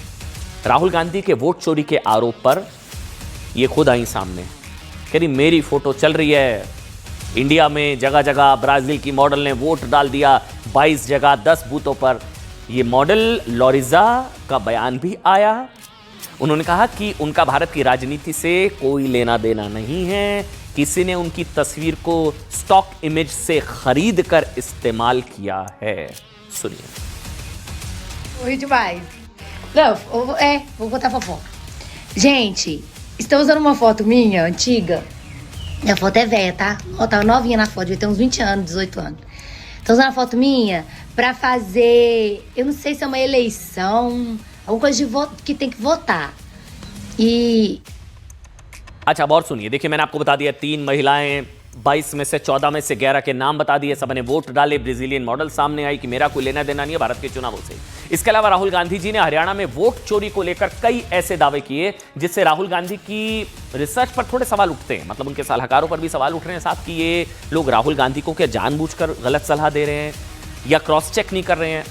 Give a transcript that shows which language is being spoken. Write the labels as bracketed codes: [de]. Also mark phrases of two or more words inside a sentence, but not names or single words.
[hi] राहुल गांधी के वोट चोरी के आरोप पर ये खुद आई सामने, कह रही मेरी फोटो चल रही है, इंडिया में जगह जगह ब्राजील की मॉडल ने वोट डाल दिया, 22 जगह 10 बूथों पर। ये मॉडल लॉरिजा का बयान भी आया। उन्होंने कहा कि उनका भारत की राजनीति से कोई लेना देना नहीं है, किसी ने उनकी तस्वीर को [en] stock image [hi] से खरीद कर इस्तेमाल किया है। सुनिए। [pt] Oi demais. Não, vou botar fofoca. Gente, estão usando uma foto minha, antiga. Minha foto é velha, tá? Ó, tá novinha na foto, devia ter uns 20 anos, 18 anos. Estão usando a foto minha pra fazer, eu não sei se é uma eleição, alguma coisa que tem que votar. E [hi] अच्छा अब और सुनिए, देखिए मैंने आपको बता दिया 3 महिलाएं, 22 में से 14 में से 11 के नाम बता दिए, सबने वोट डाले, ब्राजीलियन मॉडल सामने आई कि मेरा कोई लेना देना नहीं है भारत के चुनावों से। इसके अलावा राहुल गांधी जी ने हरियाणा में वोट चोरी को लेकर कई ऐसे दावे किए जिससे राहुल गांधी की रिसर्च पर थोड़े सवाल उठते हैं, मतलब उनके सलाहकारों पर भी सवाल उठ रहे हैं साहब कि ये लोग राहुल गांधी को क्या जानबूझकर गलत सलाह दे रहे हैं या [en] cross check [hi] नहीं कर रहे हैं।